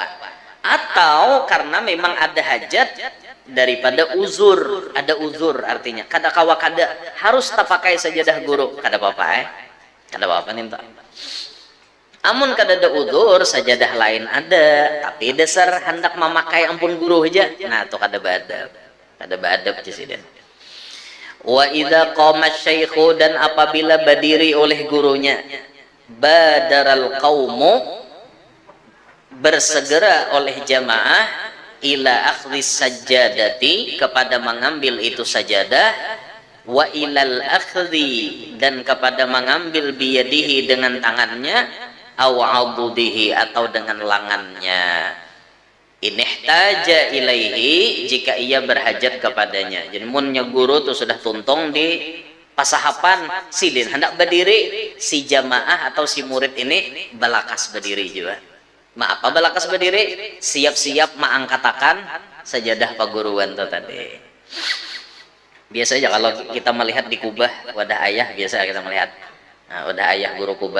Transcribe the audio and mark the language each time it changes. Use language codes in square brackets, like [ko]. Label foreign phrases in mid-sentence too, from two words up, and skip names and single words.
[bjn] Atau karena memang ada hajat daripada uzur, ada uzur artinya kada kawa kada harus tak pakai sajadah guru, kada apa-apa kada apa-apa nginto. Amun kada ada uzur, sajadah lain ada, tapi dasar hendak memakai ampun guru aja, nah tuh kada beadab cisiden. [ar] وإذا قام الشيخ, [bjn] dan apabila berdiri oleh gurunya, [ar] بادر القوم, [bjn] bersegera oleh jamaah, [ar] إلى أخذ سجادته, [bjn] kepada mengambil itu sajadah, [ar] وإلى أخذ, [bjn] dan kepada mengambil biyadihi, dengan tangannya, [ar] أو عضده, [bjn] atau dengan lengannya, [ar] إن احتاج إليه, [bjn] jika ia berhajat kepadanya. Jadi munnya guru tuh sudah tuntung di pasahapan sidin hendak berdiri, si jamaah atau si murid ini balakas berdiri juga. Apa balakas berdiri? Siap-siap mengangkatakan sajadah paguruan tuh tadi. Biasanya kalau kita melihat di kubah wadah ayah, biasa kita melihat, nah, wadah ayah guru kubah.